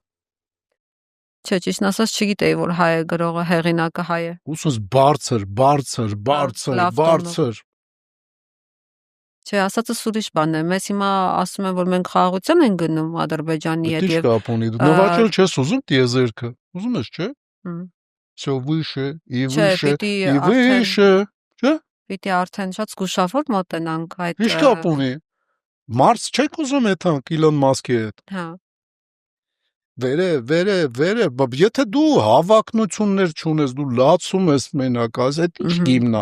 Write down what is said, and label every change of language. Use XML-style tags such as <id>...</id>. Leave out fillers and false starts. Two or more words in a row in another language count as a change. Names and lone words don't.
<hy>Չէ, ճիշտն ասած չգիտեի, որ հայ է գրողը, հեղինակը հայ է։ Ուսումս բարձր։ Չէ, ասածս ուրիշ բան է։ Մեզ հիմա ասում են, որ մենք խաղաղության ենք գնում Ադրբեջանի հետ եւ կապ ունի։ Դու նվաճել չես ուզում տիեզերքը։ Ուզում ես, չէ։</hy> <ru>Всё выше и выше и выше,</ru> <hy>չէ։ Պիտի արդեն շատ զգուշավոր մոտենանք այդ։ Ինչ կապ ունի։ Մարս չեք ուզում եթանք Իլոն Մասկի հետ։ Հա։ Վերը, եթե դու հավակնություններ չունես, դու լացում ես մենակ, այդ ինչ հիմնա։</hy>